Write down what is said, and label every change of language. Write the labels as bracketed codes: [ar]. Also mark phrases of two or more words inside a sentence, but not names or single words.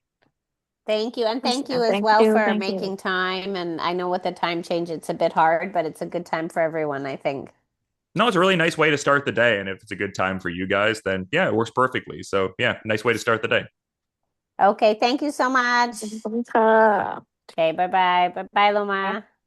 [en] Thank you. And thank you as Thank well you, for thank you. making time. And I know with the time change, it's a bit hard, but it's a good time for everyone, I think. No, it's a really nice way to start the day. And if it's a good time for you guys, then yeah, it works perfectly. So, yeah, nice way to start the day. Okay, thank you so much. [th] ขอบคุณค่ะ [en] Okay, bye bye. Bye bye, Loma.